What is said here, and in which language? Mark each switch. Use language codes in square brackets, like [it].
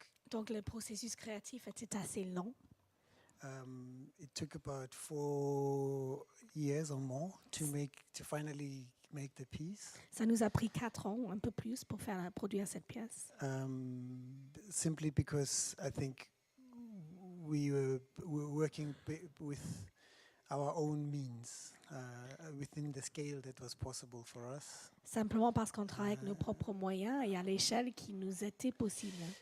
[fr] Donc le processus créatif était assez long. [en] It took about 4 years or more to finally make the piece. [fr] Ça nous a pris 4 ans, un peu plus, pour produire cette pièce. [en] Simply because I think we were working with our own means within the scale that was possible for us. [fr] Simplement parce qu'on travaille avec nos propres moyens et à l'échelle qui nous était possible.